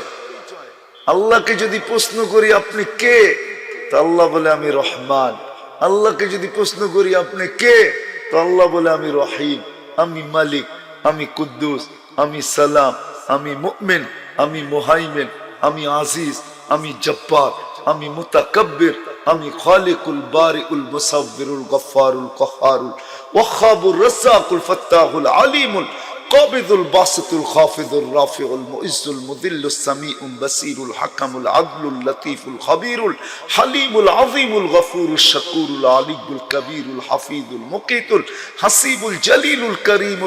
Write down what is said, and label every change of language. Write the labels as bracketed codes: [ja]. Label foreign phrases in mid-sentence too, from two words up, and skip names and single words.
[bn] আল্লাহকে যদি প্রশ্ন করি আপনি কে, তো আল্লাহ বলে আমি রহমান। আল্লাহকে যদি প্রশ্ন করি আপনি কে, তো আল্লাহ বলে আমি রহিম, আমি মালিক, আমি কুদ্দুস, আমি সালাম, আমি মুমিন, আমি মুহাইমিন, আমি আজিজ, আমি জব্বার, আমি মুতাকাব্বির, [ar] আমি الخالقُ البارئُ المصوّرُ الغفّارُ القهّارُ الوهّابُ الرزّاقُ الفتّاحُ العليمُ القابضُ الباسطُ الخافضُ الرافعُ المعزُّ المذلُّ السميعُ البصيرُ الحكمُ العدلُ اللطيفُ الخبيرُ الحليمُ العظيمُ الغفورُ الشكورُ العليُّ الكبيرُ الحفيظُ المقيتُ الحسيبُ الجليلُ الكريمُ